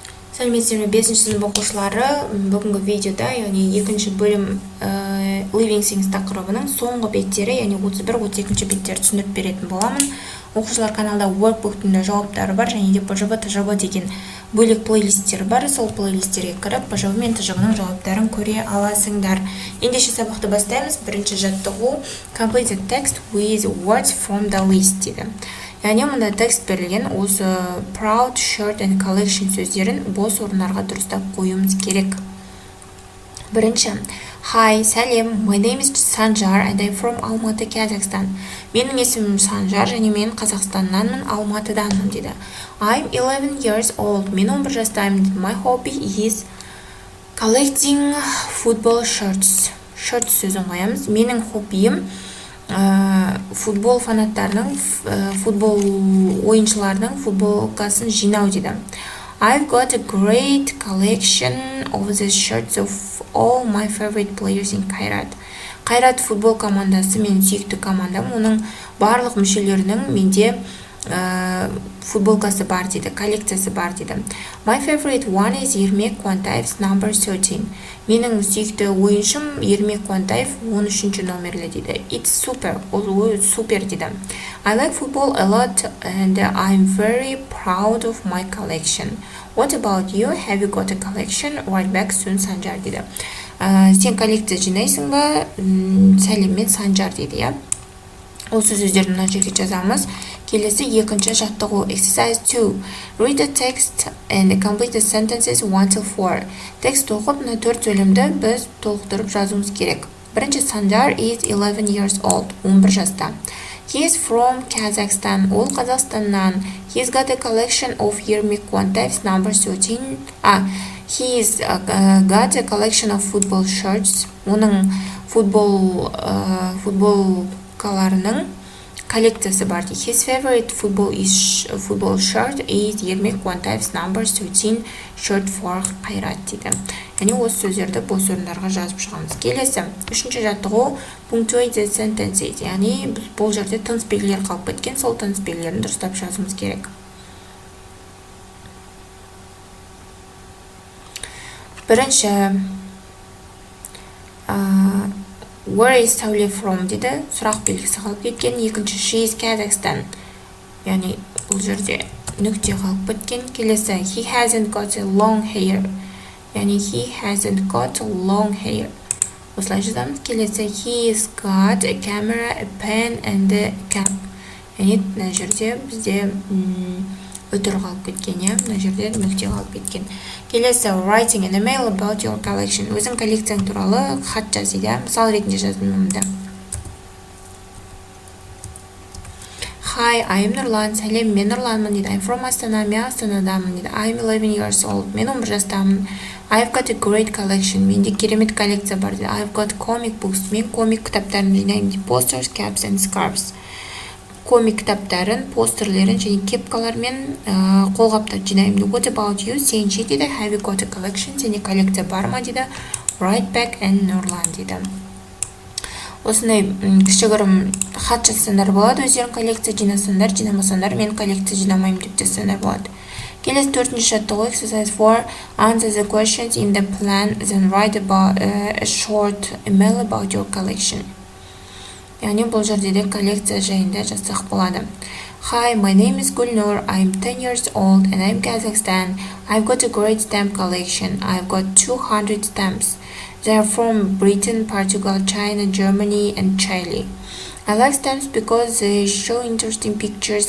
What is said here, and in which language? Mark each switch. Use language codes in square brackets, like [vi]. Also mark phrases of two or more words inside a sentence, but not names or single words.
[kk] Сәлеметсіздер ме 5-ші сынып оқушылары, бүгінгі видеода, яғни екінші бөлім Living Things тақырыбының соңғы беттері, яғни 31-32 беттері түсіндіріп беретін боламын. Оқушылар каналда WORKBOOK түрінде жауаптары бар, және де ПЖБ, ТЖБ деген бөлек плейлисттер бар. Сол плейлисттерге кіріп, ПЖБ мен ТЖБның жауаптарын көре аласыңдар. Ендеше сабақты бастаймыз. Бірінші жаттығу [en] Complete the text with words from the list [kk] дейді. Яғни мұнда текст берілген, осы [en] proud, shirt and collection [kk] сөздерін бос орындарға дұрыстап қоюымыз керек. Бірінші, Hi, сәлем, [en] my name is Sanjar and I'm from Алматы, Kazakhstan. [kk] Менің есімім Санжар және мен Қазақстаннанмын, Алматыданмын дейді. [en] I'm 11 years old. [kk] Мен 11 жастаймын. [en] My hobby is collecting football shirts. [kk] Shirt сөзін қоямыз. Менің хоббиім футбол фанаттарының, футбол ойыншыларының футболкасын жинау дейді. [en] I've got a great collection of the shirts of all my favorite players in Қайрат. [kk] Қайрат футбол командасы менің сүйікті командам. Оның барлық мүшелерінің менде футболкасы бар дейді, коллекциясы бар дейді. [en] My favorite one is Ермек Қуантаев's number 13. [kk] Менің сүйікті ойыншым Ермек Қуантаев 13-ші номерлі дейді. [en] It's super, [kk] ол супер дейді. [en] I like football a lot and I'm very proud of my collection. What about you? Have you got a collection? Right back soon, [kk] Санжар дейді. Сен коллекция жинайсың ба? Сәлеммен Санжар дейді, иә? Осы сөздерді мына жерге жазамыз. Келесі екінші жаттығу Exercise 2. [en] Read the text and complete the sentences 1-4. [kk] Текст оқып, мына 4 сөйлемді біз толықтырып жазуымыз керек. [en] Бірінші, Sanjar is 11 years old. 11 жаста. He is from Kazakhstan. [kk] Ол Қазақстаннан. [en] He's got a collection of Ермек Қуантаев's number 13. He's got a collection of football shirts. [kk] Оның футболкаларының коллекциясы бар. [en] His favorite football shirt is Ермек Қуантаев's number 13 shirt for Қайрат дейді. [kk] Яғни осы сөздерді бос орындарға жазып шығамыз. Келесі, үшінші жаттығу [en] punctuate the sentences. [kk] Яғни бұл жерде тыныс белгілері қалып кеткен, сол тыныс белгілерін дұрыстап жазуымыз керек. Бірінші, [en] Where is Сәуле from [kk] дейді, сұрақ белгісі қалып кеткен. [en] Екінші, she is Kazakhstan. [kk] Яғни бұл жерде нүкте қалып кеткен. Келесі, [en] he hasn't got a long hair. Яғни he hasn't got a long hair. [kk] Осылай жазамыз. Келесі, [en] he's got a camera, a pen and a cap. [kk] Яғни мына жерде бізде өтір қалып кеткен, иә? Мына жерде нүкте қалып кеткен. Келесі, [en] writing an email about your collection. [kk] Өзің коллекцияң туралы хат жаз дейді. Мысал ретінде жаздым мұнда. [en] Hi, I'm Нұрлан. [kk] Сәлем, мен Нұрланмын дейді. [en] I'm from Астана, [kk] мен Астанадамын дейді. [en] I'm 11 years old. [kk] Мен 11 жастамын. [en] I've got a great collection. [kk] Менде керемет коллекция бар дейді. [en] I've got comic books. [kk] Мен комик кітаптарын жинаймын дейді. [en] Posters, caps and scarves. [kk] Комик кітаптарын, постерлерін және кепкалар мен қолғаптар жинаймын. [en] What about you? [kk] Сен ше дейді. [en] Have you got a collection? [kk] Сенде коллекция бар ма дейді. [en] Right back and Нұрлан дейді. [kk] Осындай кішігірім хат жазсаңдар болады. Өздерің коллекция жинасаңдар, жинамасаңдар, мен коллекция жинамаймын деп жазсаңдар болады. Келесі төртінші жаттығу Exercise 4. [en] Answer the questions in the plan, then write about a short email about your collection. Яғни бұл жерде де коллекция жайында жазсақ болады. Hi, my name is Gulnur. I'm 10 years old and I'm Kazakhstan. I've got a great stamp collection. I've got 200 stamps. They are from Britain, Portugal, China, Germany and Chile. I like stamps because they show interesting pictures.